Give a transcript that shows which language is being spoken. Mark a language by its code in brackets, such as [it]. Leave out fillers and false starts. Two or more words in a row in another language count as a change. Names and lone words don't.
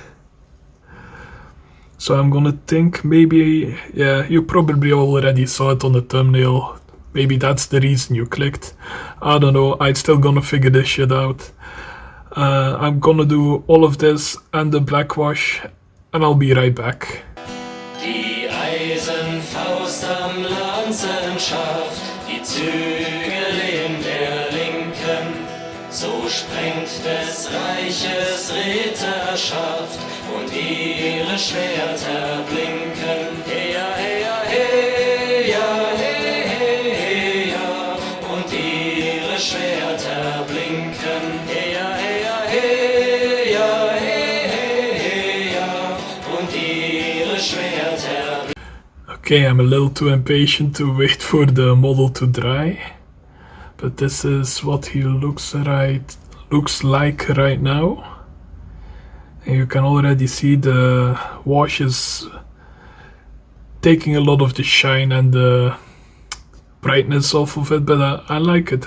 [en] So I'm gonna think maybe, yeah, you probably already saw it on the thumbnail. Maybe that's the reason you clicked. I don't know, I'm still gonna figure this shit out. I'm gonna do all of this and the black wash and I'll be right back. [de] Die Eisenfaust am Lanzenschaft, die Zügel in der Linken, so sprengt des Reiches Ritterschaft und ihre Schwerter blinken. Heya, heya, heya, heya, heya, und ihre Schwerter blinken. Heya, heya, heya, heya, und ihre Schwerter blinken. [en] Okay, I'm a little too impatient to wait for the model to dry. But this is what he looks like right now. And you can already see the wash is taking a lot of the shine and the brightness off of it, but I like it.